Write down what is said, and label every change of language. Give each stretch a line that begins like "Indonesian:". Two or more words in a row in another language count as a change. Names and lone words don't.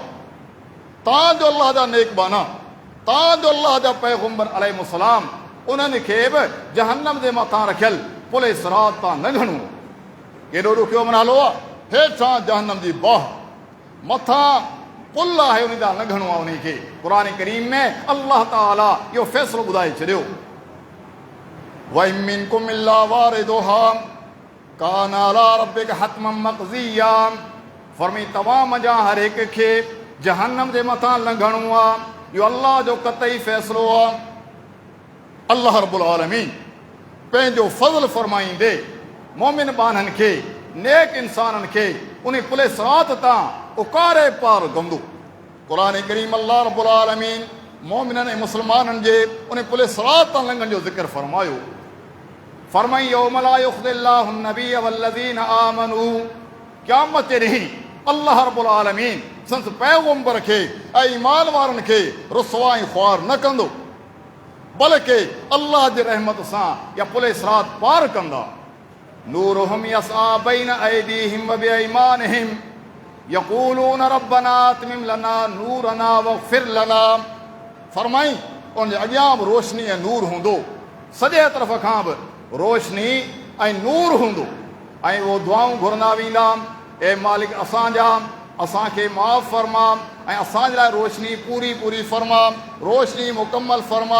Sindhi: तव्हांजो अल्लाह जा नेकबाना, तव्हांजो अल्लाह जा पैगम्बर अलैहिस्सलाम, उन्हनि खे बि जहन्नम जे मथां रखियल पुल सिरात तां लंघणो। केॾो ॾुखियो नालो आहे, हेठां जहन्नम जी बाह, मथां पुल आहे, उन तां लंघणो आहे उन खे। क़ुर करीम में अल्लाह ताला इहो फ़ैसिलो ॿुधाए छॾियो,
Arabic: وإن منكم إلا واردها كان على ربك حتما مقضيا.
Sindhi: फरमाई तव्हां मंझां हर हिक खे जहन्नम जे मथां लंघणो आहे, इहो अल्लाह जो क़तई फ़ैसिलो आहे। अल्लाह
Arabic: رب العالمين
Sindhi: पंहिंजो फज़ल फ़रमाईंदे मोमिन बाननि खे, नेक इंसाननि खे उन पुल सिरात तां उकारे पार कंदो। क़ुर करीम अल्लाह
Arabic: رب العالمين
Sindhi: मोमिननि ऐं मुस्लमाननि जे उन पुल सिरात तां लंघण जो ज़िक्र फ़रमायो।
Arabic: फरमाई يوم لا يخزي الله النبي والذين آمنوا.
Sindhi: क़यामत जे ॾींहुं अल्लाह
Arabic: رب العالمين
Sindhi: संस पैगम्बर खे ऐं ईमान वारनि खे रुसवा ऐं ख़्वार न कंदो, बल्कि अल्लाह जी रहमत सां या पुल सिरात पार कंदा।
Arabic: نورهم يسعى بين أيديهم وبأيمانهم يقولون ربنا أتمم لنا نورنا واغفر لنا.
Sindhi: फरमाई उन जे अॻियां बि रोशनी ऐं नूर हूंदो, सॼे तरफ़ खां बि रोशनी ऐं नूर हूंदो ऐं उहो दुआऊं घुरंदा वेंदा, ए मालिक असांखे माफ़ फरमा ऐं असांजे लाइ रोशनी पूरी पूरी फरमा, रोशनी मुकमल फरमा।